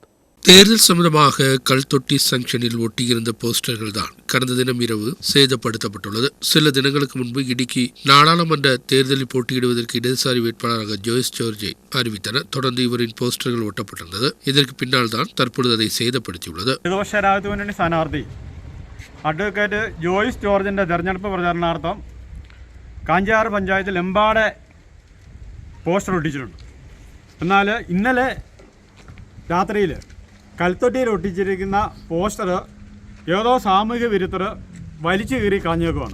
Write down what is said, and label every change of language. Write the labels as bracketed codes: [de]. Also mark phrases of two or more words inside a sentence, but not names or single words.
[ta] தேர்தல் சம்பந்தமாக கல்தொட்டி சங்ஷனில் ஒட்டியிருந்த போஸ்டர்கள் தான் கடந்த தினம் இரவு சேதப்படுத்தப்பட்டுள்ளது. சில தினங்களுக்கு முன்பு இடுக்கி நாடாளுமன்ற தேர்தலில் போட்டியிடுவதற்கு இடதுசாரி வேட்பாளராக ஜோய்ஸ் ஜார்ஜை அறிவித்தனர். தொடர்ந்து இவரின் போஸ்டர்கள் ஒட்டப்பட்டிருந்தது. இதற்கு பின்னால் தான் தற்பொழுது அதை சேதப்படுத்தியுள்ளது. [ml] സ്ഥാനാർത്ഥി അഡ്വക്കേറ്റ് ജോയ്സ് ജോർജിൻ്റെ തെരഞ്ഞെടുപ്പ് പ്രചരണാർത്ഥം കാഞ്ചാർ പഞ്ചായത്തിൽ എമ്പാടെ പോസ്റ്റർ ഒട്ടിച്ചിട്ടുണ്ട്. എന്നാൽ ഇന്നലെ രാത്രിയിൽ കൽത്തൊട്ടിയിൽ ഒട്ടിച്ചിരിക്കുന്ന പോസ്റ്റർ ഏതോ സാമൂഹ്യ വിരുദ്ധർ വലിച്ചു കീറി കളഞ്ഞേക്കുവാണ്.